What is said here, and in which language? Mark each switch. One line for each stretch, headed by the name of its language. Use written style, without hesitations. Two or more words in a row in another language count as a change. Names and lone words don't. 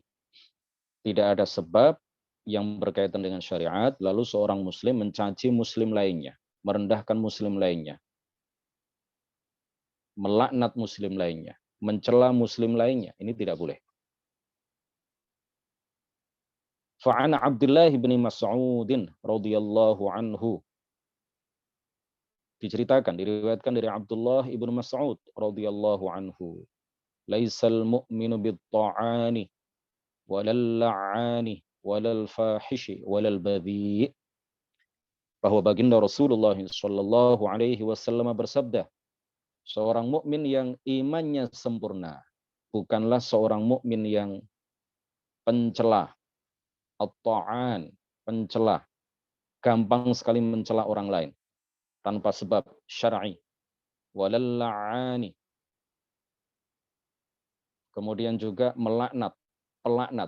Indonesian: Tidak ada sebab yang berkaitan dengan syariat, lalu seorang muslim mencaci muslim lainnya, merendahkan muslim lainnya, melaknat muslim lainnya, mencela muslim lainnya, ini tidak boleh.
Arabic: فعن عبد الله بن مسعود رضي الله عنه,
Indonesian: diceritakan, diriwayatkan dari Abdullah ibnu Mas'ud
Arabic: رضي الله عنه, ليس المؤمن بالطعان ولا اللعان ولا الفاحش ولا البذيء',
Indonesian: bahwa baginda Rasulullah
Arabic: صلى الله عليه وسلم
Indonesian: bersabda, seorang mukmin yang imannya sempurna bukanlah seorang mukmin yang pencela, at-ta'an, pencela, gampang sekali mencela orang lain tanpa sebab syar'i,
Arabic: ولا اللعان,
Indonesian: kemudian juga melaknat, pelaknat.